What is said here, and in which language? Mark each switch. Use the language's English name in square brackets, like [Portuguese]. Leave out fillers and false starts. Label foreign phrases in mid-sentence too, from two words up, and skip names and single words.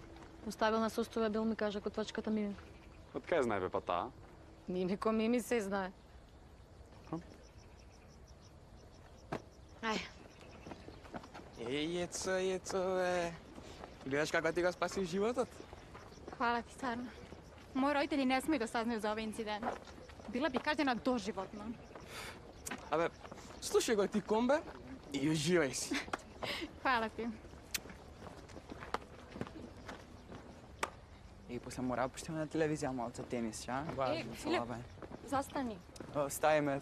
[Macedonian] У стабилна состојба бил ми кажа котвачката Мими. Од кај знае бе па таа? Мимико Мими се знае. Ај, Ецо, бе. Гледаш како ти го спаси животот? [Bosnian] Hvala ti, stvarno. Moji roditelji ne smiju da saznaju za ovaj incident. Bila bi kažnjena doživotno. [Macedonian] Абе, слушај го ти комбе и уживај си. [Bosnian] Hvala ti. [Macedonian] И после мора да пуштиме на телевизија малце тенис, ша? Филип, zastani. Стај ме.